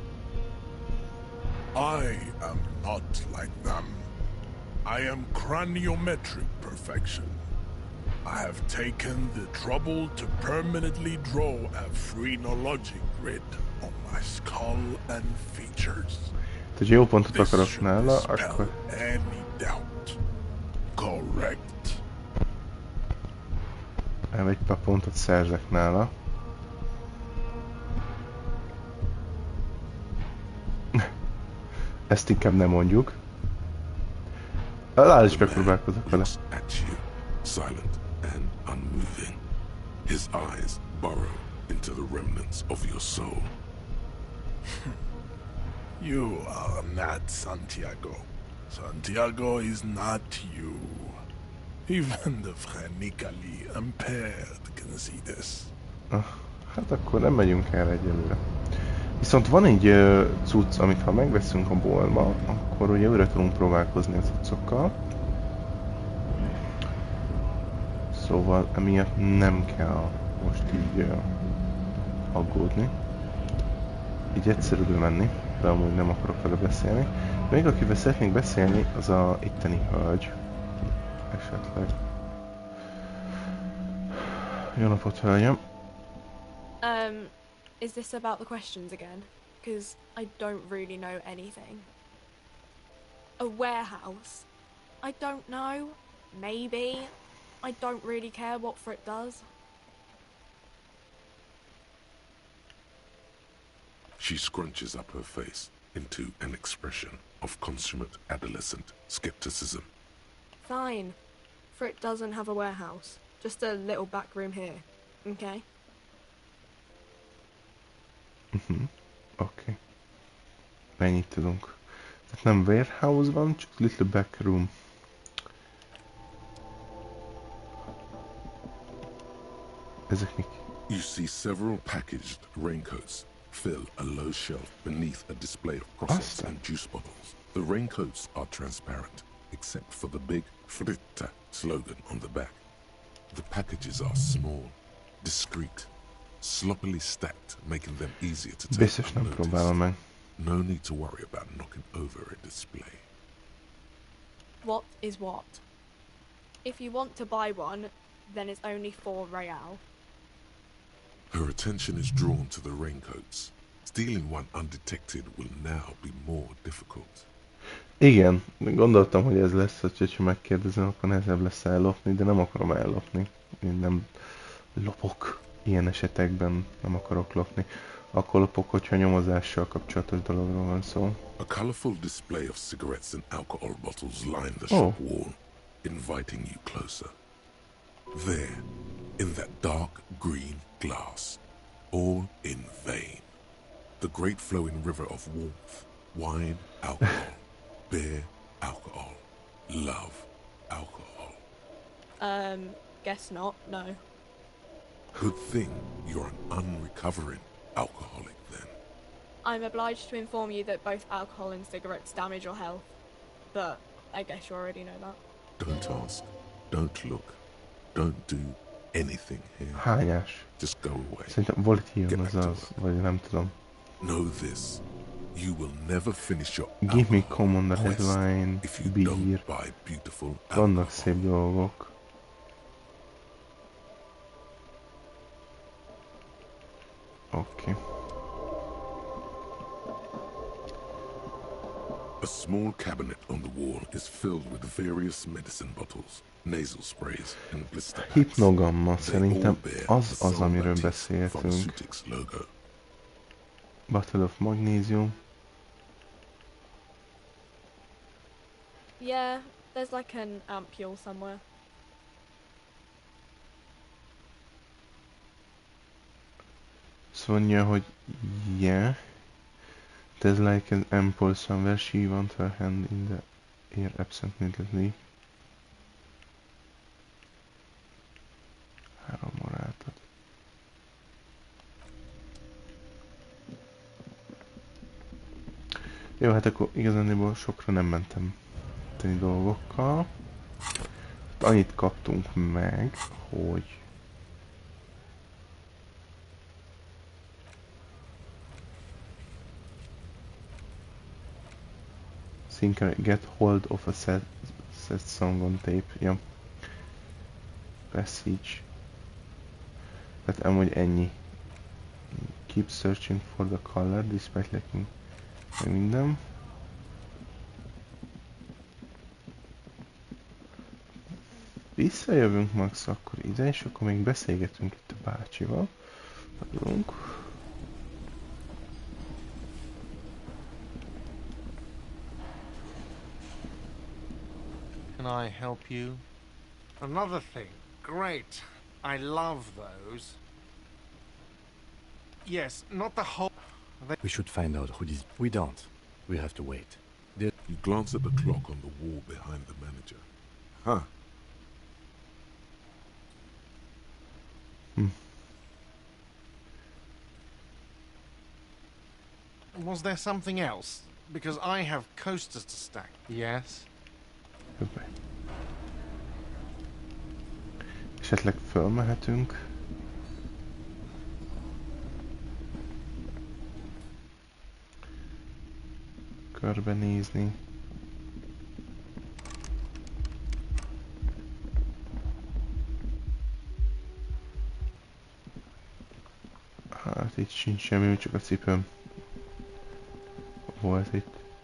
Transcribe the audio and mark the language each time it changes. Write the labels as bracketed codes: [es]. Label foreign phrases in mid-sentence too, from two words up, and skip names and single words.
[en] I am not like them. I am craniometric perfection. I have taken the trouble to permanently draw a phrenologic grid on my my skull and features. [hu] Ha jó pontot [en] This [hu] akarok [en] should [hu] nála, [en] dispel [hu] akkor... [en] any doubt. Correct. [hu] Egy pár pontot szerzek nála. Ezt inkább nem mondjuk. Alá is megpróbálkozok vele. [en] Looks at you, silent and unmoving. His eyes burrow into the remnants of your soul. You are not Santiago. Santiago is not you. Even the phrenically impaired can see this. [hu] Hát akkor nem megyünk erre egyelőre. Viszont van egy cucc, amit ha megveszünk a boltba, akkor ugye újra tudunk próbálkozni a cuccokkal. Szóval emiatt nem kell most így aggódni. Így egyszerűbb menni, de amúgy nem akarok vele beszélni. Még akivel szeretnék beszélni, az a itteni hölgy. Esetleg. Jó napot, hölgyem! [en] Is this about the questions again? Because I don't really know anything. A warehouse? I don't know. Maybe. I don't really care what Frit does. She scrunches up her face into an expression of consummate adolescent skepticism. Fine. Frit doesn't have a warehouse. Just a little back room here. Okay? [hu] Oké. Mennyit tudunk? Tehát nem warehouse van, csak [en] little back room. [hu] Ezek mik? [en] You see several packaged raincoats fill a low shelf beneath a display of croissants and juice bottles. The raincoats are transparent, except for the big Fritta slogan on the back. The packages are small, discreet, sloppily stacked, making them easier to take [hu] Biztos nem próbálom meg. [en] No need to worry about knocking over a display. What is what? If you want to buy one, then it's only 4 real. Her attention is drawn to the raincoats. Stealing one undetected will now be more difficult. [hu] Igen, gondoltam, hogy ez lesz, hogyha megkérdezem, akkor nehezebb lesz ellopni, de nem akarom ellopni. Én nem lopok. Ilyen esetekben nem akarok lopni. Akkor lopok, hogyha nyomozással kapcsolatos dologról van szó. [en] A colorful display of cigarettes and alcohol bottles line the shop wall, inviting you closer. There, in that dark green glass, all in vain. The great flowing river of warmth, wine, alcohol, beer, alcohol, love, alcohol. Guess not, no. Good thing you're an unrecovering alcoholic then. I'm obliged to inform you that both alcohol and cigarettes damage your health. But I guess you already know that. Don't ask, don't look, don't do anything here. [hu] Hányás? [en] Just go away. [hu] Szerintem Volitium az, vagy nem tudom. [en] Know this. You will never finish your Give me common red wine, if you beer. don't buy beautiful [hu] Vannak szép dolgok. Okay. [en] A small cabinet on the wall is filled with various medicine bottles, nasal sprays and blister packs. Hipnogamma, They [hu] szerintem [en] all bear [hu] az [en] the [hu] az, amiről [en] Solvatic [hu] beszéltünk. [en] Pharmaceutics logo. Bottle of magnesium. Yeah, there's like an ampule somewhere. [hu] Szóval mondja, hogy yeah. [en] There's like an ample somewhere. She wants her hand in the air absentmindedly. [hu] 3 moráltat. Jó, hát akkor igazániból sokra nem mentem tenni dolgokkal. Annyit kaptunk meg, hogy [en] get hold of a set song on tape. [hu] Ja. [en] Passage. [hu] Tehát amúgy ennyi [en] Keep searching for the color, despite lacking [hu] minden. Visszajövünk max akkor ide, és akkor még beszélgetünk itt a bácsival. Vagyunk. [en] Can I help you? Another thing. Great. I love those. Yes, not the whole... We should find out who this... We don't. We have to wait. You glance at the clock on the wall behind the manager. Huh. Was there something else? Because I have coasters to stack. Yes? [hu] Jobbá. Esetleg fölmehetünk. Körbenézni. Hát itt sincs semmi, csak a cipőm volt itt.